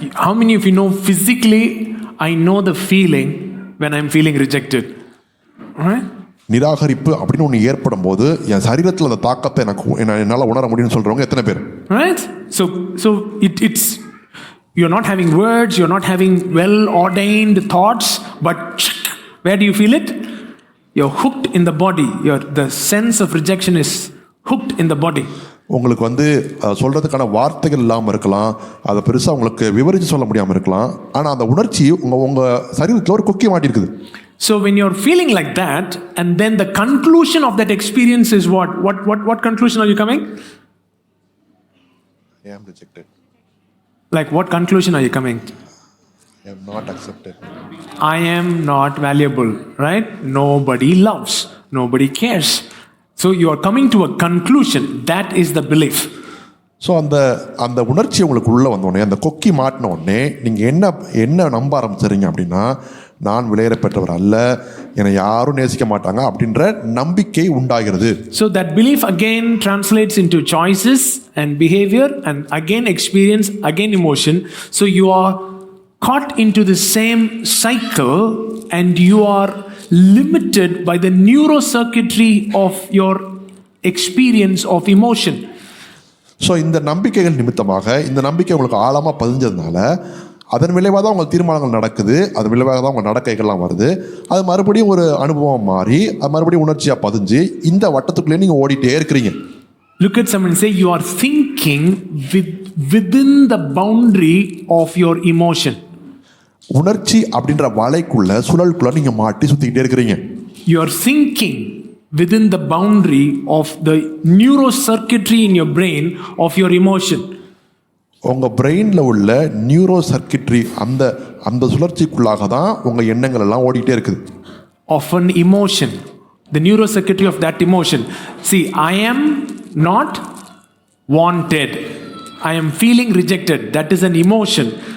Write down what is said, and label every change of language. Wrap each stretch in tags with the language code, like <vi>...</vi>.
<en>How many of you know physically I know the feeling when I'm feeling rejected? Right?</en> <ta>நிராகரிப்பு அப்படின்னு ஒன்று ஏற்படும் போது என் சரீரத்தில் அந்த தாக்கத்தை என்னால் உணர முடியும்னு சொல்றவங்க எத்தனை பேர்? Right?</ta> <en>So it's you're not having words, you're not having well ordained thoughts, but where do you feel it? You're hooked in the body. The sense of rejection is hooked in the body.</en> <ta>உங்களுக்கு சொல்றதுக்கான வார்த்தைகள் இல்லாமல் இருக்கலாம், அதை பெருசாக உங்களுக்கு விவரித்து சொல்ல முடியாமல் இருக்கலாம். ஆனால் அந்த உணர்ச்சி உங்க சரீரத்தில் ஒரு கொக்கி மாட்டிருக்குது.</ta> <en>So when you're feeling like that, and then the conclusion of that experience is what conclusion are you coming? I am rejected. Like what conclusion are you coming? I am not accepted. I am not valuable, right? Nobody loves, nobody cares. So you are coming to a conclusion. That is the belief.</en> <ta>So அந்த உணர்ச்சி உங்களுக்கு உள்ளே வந்தோடனே, அந்த கொக்கி மாட்டின உடனே நீங்கள் என்ன நம்ப ஆரம்பிச்சிடுறீங்க அப்படின்னா, நான் விலையேறப்பெற்றவர் அல்ல, என்னை யாரும் நேசிக்க மாட்டாங்க அப்படின்ற நம்பிக்கை உண்டாகிறது.</ta> <en>So that belief again translates into choices and behavior, and again experience, again emotion. So you are caught into the same cycle, and you are limited by the neurocircuitry of your experience of emotion.</en> <ta>So இந்த நம்பிக்கைகள் நிமித்தமாக, இந்த நம்பிக்கை உங்களுக்கு ஆழமாக பதிஞ்சதுனால அதன் விளைவாக தான் உங்கள் தீர்மானங்கள் நடக்குது. அதன் விளைவாக தான் உங்கள் நடக்கைகள்லாம் வருது. அது மறுபடியும் ஒரு அனுபவம் மாறி அது மறுபடியும் உணர்ச்சியாக பதிஞ்சு இந்த வட்டத்துக்குள்ளே நீங்கள் ஓடிட்டே இருக்கிறீங்க.</ta> <en>Look at someone and say, you are thinking within the boundary of your emotion.</en> <ta>உணர்ச்சி அப்படின்ற வலைக்குள்ள சுழலுக்குள்ள நீங்கள் மாட்டி சுற்றிக்கிட்டே இருக்கிறீங்க.</ta> <en>You are thinking within the boundary of the neurocircuitry in your brain of your emotion.</en> <ta>உங்கள் பிரெயினில் உள்ள நியூரோ சர்க்கிட்ரி அந்த சுழற்சிக்குள்ளாக தான் உங்கள் எண்ணங்கள் எல்லாம் ஓடிட்டே இருக்குது.</ta> <en>Of an emotion, the neurocircuitry of that emotion. See, I am not wanted. I am feeling rejected. That is an emotion.</en>